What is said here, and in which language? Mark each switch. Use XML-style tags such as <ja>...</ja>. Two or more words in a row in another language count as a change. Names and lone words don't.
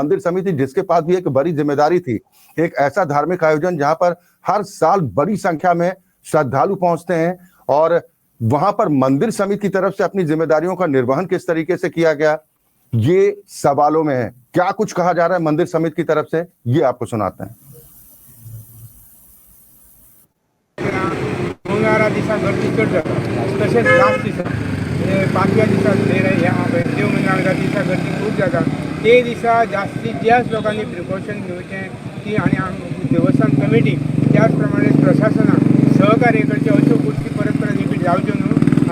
<hi>मंदिर समिति जिसके पास भी एक बड़ी जिम्मेदारी थी, एक ऐसा धार्मिक आयोजन जहां पर हर साल बड़ी संख्या में श्रद्धालु पहुंचते हैं, और वहां पर मंदिर समिति की तरफ से अपनी जिम्मेदारियों का निर्वहन किस तरीके से किया गया, ये सवालों में है। क्या कुछ कहा जा रहा है मंदिर समिति की तरफ से, ये आपको सुनाते हैं।</hi> <kok>11 दिसा गर्दी चड जाता, तशेंच लास्ट दिसा 5व्या दिसा देव मंगळारा दिसा गर्दी खूब जाता। ते दिसा जास्तीत जास्त लोकांनी प्रिकॉशन घेवचें की, आनी देवस्थान कमिटी त्याच प्रमाणे प्रशासनान सहकार्य करचें, अश्यो गोश्टी परत परत रिपीट जावच्यो न्हू।</kok>